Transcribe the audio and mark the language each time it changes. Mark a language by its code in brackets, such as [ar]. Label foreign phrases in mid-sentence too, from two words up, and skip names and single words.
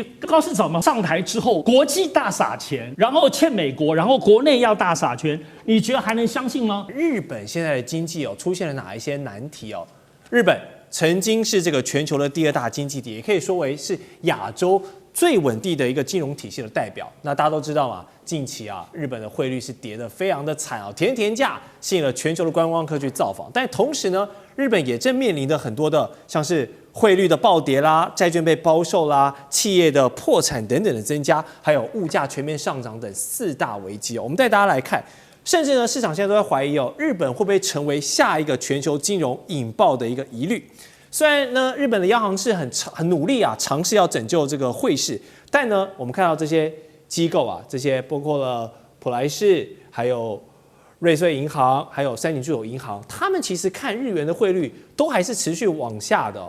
[zh] 高市長嘛上台之後，國際大撒錢，然後欠美國，然後國內要大撒錢，你覺得還能相信嗎？日本現在的經濟出現了哪一些難題哦？日本曾經是這個全球的第2大經濟體，也可以說為是亞洲最穩定的一個金融體系的代表。那大家都知道嘛，近期日本的匯率是跌得非常的慘啊，甜價吸引了全球的觀光客去造訪。但同时呢，日本也正面臨的很多的像是匯率的暴跌啦、債券被包售啦、企業的破產等等的增加，還有物價全面上漲等4大危機哦。我们带大家来看，甚至呢，市场现在都在懷疑日本會不會成為下一個全球金融引爆的一個疑慮。雖然呢，日本的央行是很努力嘗試要拯救這個匯市，但呢，我們看到這些機構這些包括了普萊士、還有瑞穗銀行、還有三井住友銀行，他們其實看日元的匯率都還是持續往下的。